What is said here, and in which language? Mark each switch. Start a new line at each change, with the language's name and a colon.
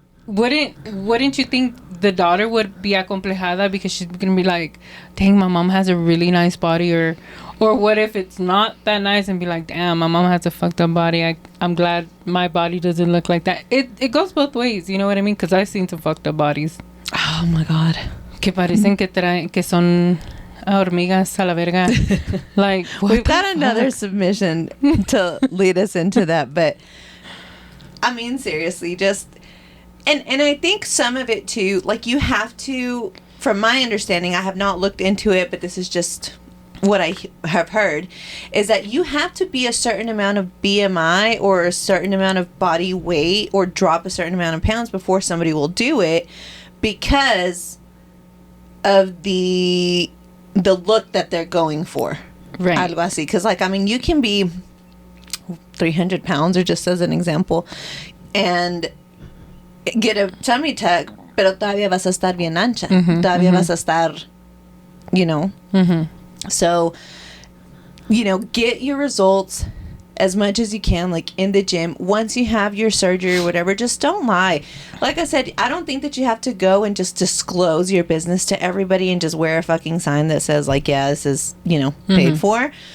English: Wouldn't you think the daughter would be acomplejada because she's gonna be like, dang, my mom has a really nice body, or what if it's not that nice and be like, damn, my mom has a fucked up body, I'm glad my body doesn't look like that. It goes both ways, you know what I mean? Because I've seen some fucked up bodies. Oh my god,
Spanish: que parecen que son hormigas a la verga.
English: Like, we've got another submission to lead us into that, but I mean, seriously, just and I think some of it too, like, you have to, from my understanding, I have not looked into it, but this is just what I have heard, is that you have to be a certain amount of BMI or a certain amount of body weight or drop a certain amount of pounds before somebody will do it, because of the look that they're going for. Right.
Spanish: Algo así.
English: Because, like, I mean, you can be 300 pounds, or just as an example, and get a tummy tuck,
Spanish: pero todavía vas a estar bien ancha. Todavía vas a estar,
English: you know. So, you know, get your results as much as you can, like, in the gym. Once you have your surgery or whatever, just don't lie. Like I said, I don't think that you have to go and just disclose your business to everybody and just wear a fucking sign that says, like, yeah, this is, you know, paid for.